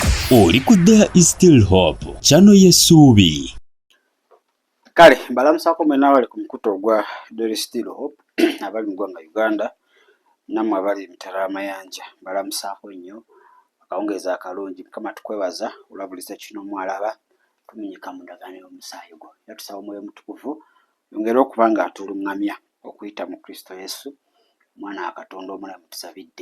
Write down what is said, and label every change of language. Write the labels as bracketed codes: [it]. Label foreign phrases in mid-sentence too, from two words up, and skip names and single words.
[lg] Oli ku There is Still Hope, channel y'essuubi. Kale balamusako mwena abali ku mukuto ogwa There is Still Hope abali mu ggwanga Uganda nammwe abali emitala amayanja balamusako nnyo akawungeeza akalungi. Mukama tukwebaza olwabulisa kino mwalaba tumenyeka mu ndagaano y'omusaayi gwo. Era tusaba Omwoyo Mutukuvu yongere okuba nga atulungamya okuyita mu Kristo Yesu mwana wa Katonda omulamu tusabidde.